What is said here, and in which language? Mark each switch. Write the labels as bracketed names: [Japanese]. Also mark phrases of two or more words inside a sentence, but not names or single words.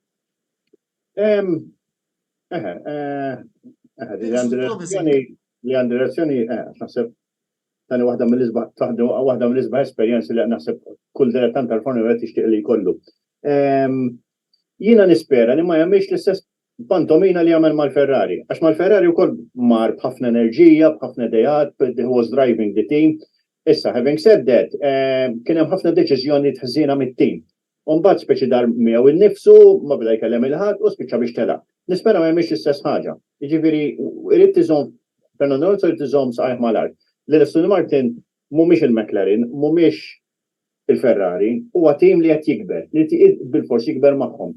[Maltese] Li għandi relazzjoni naħseb tani waħda mill-isba' esperjenzi li naħseb kull dilettant tal-Formula qed jixtieq li jkollu. Jiena nispera li ma jagħmilx l-istess pantomina li għamel mal-Ferrari. Għax mal-Ferrari wkoll mar b'ħafna enerġija, b'ħafna dejat, [English] he was driving the team. Issa, having said that, [Maltese] kien hemm ħafna deċiżjoni tħażina mit-team. U mbagħad speċi dar miegħu innifsu, ma bda jkellem il-ħadd u spiċċa biex telaq. Nispera ma jagħmilx l-istess ħaġa. Jiġifieri irid iżomm Fernando Alonso irid iżomm saqajh mal-art. L-Aston Martin mhumiex il-McLaren, mhumiex il-Ferrari, huwa tim li qed jikber, li bil-fors jikber magħhom.